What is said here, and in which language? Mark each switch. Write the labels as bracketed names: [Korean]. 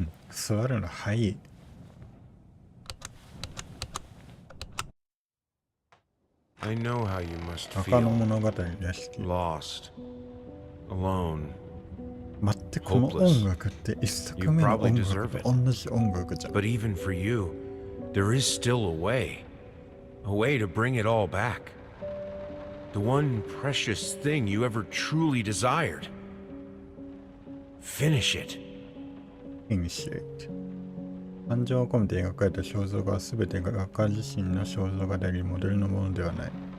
[Japanese] 座るの早い。 [English] I know how you must [Japanese] 赤の [English] feel. [Japanese] 物語屋敷。 [English] Lost. Alone. [Japanese] 待って、この音楽って一作目の音楽と同じ音楽じゃん。 [English] But even for you, there is still a way. A way to bring it all back. The one precious thing you ever truly desired. Finish it. Initiate. [Japanese] 感情を込めて描かれた肖像画は全て画家自身の肖像画であり、モデルのものではない。